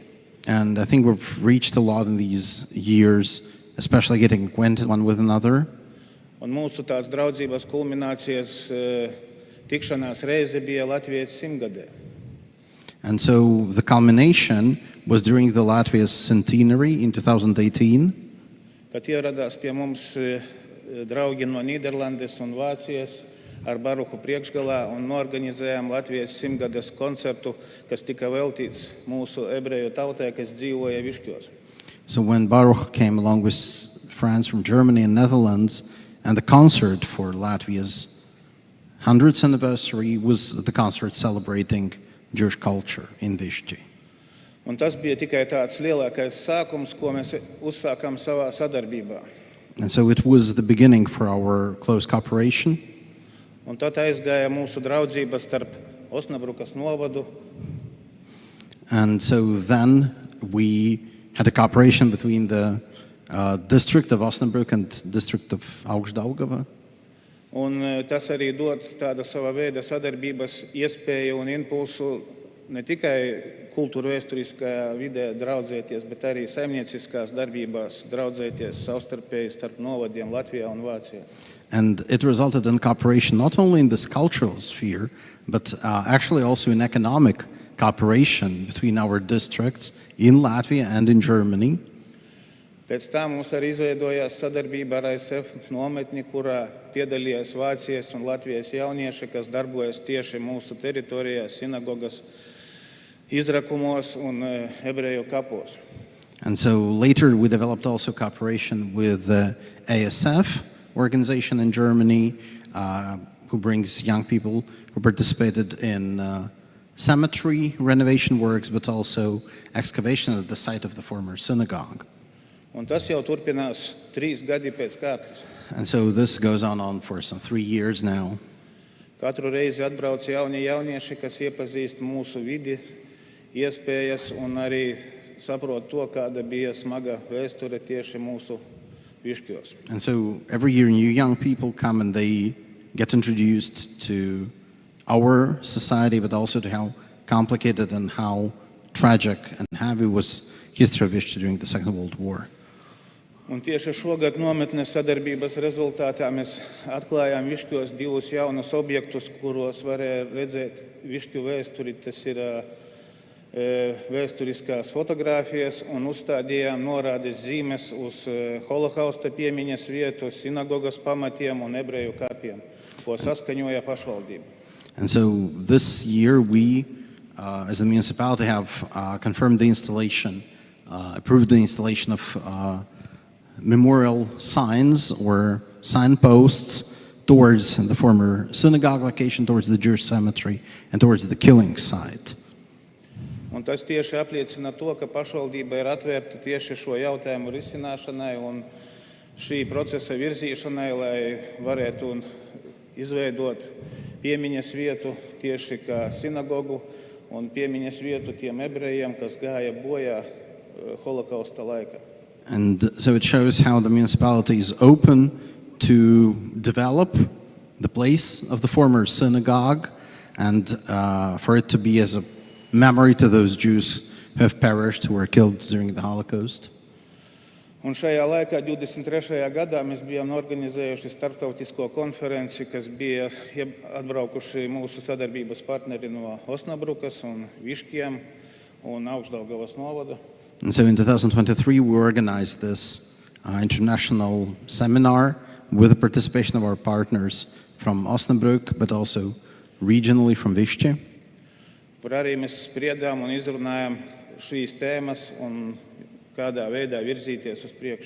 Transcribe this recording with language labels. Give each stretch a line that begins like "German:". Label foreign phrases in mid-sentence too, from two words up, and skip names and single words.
English: And I think we've reached a lot in these years, especially getting acquainted one with another.
Latvian: Un mūsu tās draudzības kulminācijas tikšanās reize bija Latvijas 100gadē.
English: And so the culmination was during the Latvia's centenary in 2018.
Latvian: Kad ieradās pie mums draugi no Nīderlandes un Vācijas ar Baruhu priekšgalā un norganizējām Latvijas 100gades koncertu, kas tika veltīts mūsu ebreju tautai, kas dzīvoja Viškos.
English: So when Baruch came along with friends from Germany and Netherlands, and the concert for Latvia's 100th anniversary was the concert celebrating Jewish culture in Vishti.
Latvian: Un tas bija tikai tāds lielākais sākums, ko mēs uzsākām savā sadarbībā.
English: And so it was the beginning for our close cooperation.
Latvian: Un tad aizgāja mūsu draudzība starp Osnabrukas novadu.
English: And so then we had a cooperation between the district of Osnabrück and district of Augstdaugava.
Latvian: Un tas arī dod tāda sava veida sadarbības iespēju un impulsu ne tikai kultūra vēsturiskajā vidē draudzēties, bet arī saimnieciskās darbībās draudzēties savstarpēji starp novadiem Latvijā un Vācijā.
English: And it resulted in cooperation not only in this cultural sphere, but actually also in economic cooperation between our districts in Latvia and in Germany.
Latvian: Pēc tam mums arī izveidojās sadarbība ar ASF nometni, kurā piedalījās Vācijas un Latvijas jaunieši, kas darbojas tieši mūsu teritorijā, sinagogas izrakumos un ebreju kapos.
English: And so later we developed also cooperation with the ASF organization in Germany, who brings young people who participated in cemetery renovation works, but also excavation at the site of the former synagogue.
Latvian: Un tas jau turpinās 3 gadi pēc kārtas.
English: And so this goes on for some 3 years now.
Latvian: Katru reizi atbrauc jaunieši, kas iepazīst mūsu vidi, iespējas un arī saprot to, kāda bija smaga vēsture tieši mūsu Viškos.
English: And so every year new young people come and they get introduced to our society, but also to how complicated and how tragic and heavy was history of Vishti during the Second World War.
Latvian: Un tieši šogad nometnes sadarbības rezultātā mēs atklājām Viškos 2 jaunus objektus, kuros varēja redzēt Višku vēsturi. Tas ir vēsturiskās fotogrāfijas un uzstādījām norādes zīmes uz Holokausta piemiņas vietu, sinagogas pamatiem un ebreju kapiem, ko saskaņoja pašvaldība.
English: And so this year we, as the municipality, have confirmed the installation, approved the installation of memorial signs or signposts towards the former synagogue location, towards the Jewish cemetery, and towards the killing site.
Latvian: Un tas tieši apliecina to, ka pašvaldība ir atvērta tieši šo jautājumu risināšanai un šī procesa virzīšanai, lai varētu izveidot piemiņas vietu tieši kā sinagogu un piemiņas vietu tiem ebrejiem, kas gāja bojā Holokausta laikā.
English: And so it shows how the municipality is open to develop the place of the former synagogue and for it to be as a memory to those Jews who have perished, who were killed during the Holocaust.
Latvian: Un šajā laikā, 23. gadā, mēs bijām organizējuši starptautisko konferenci, kas bija atbraukuši mūsu sadarbības partneri no Osnabrukas un Viškiem un Augšdaugavas novada.
English: And so in 2023 we organized this international seminar with the participation of our partners from Osnabrück, but also regionally from Višķi.
Latvian: Kur arī mēs spriedām un izrunājām šīs tēmas un kādā veidā virzīties uz priekšu.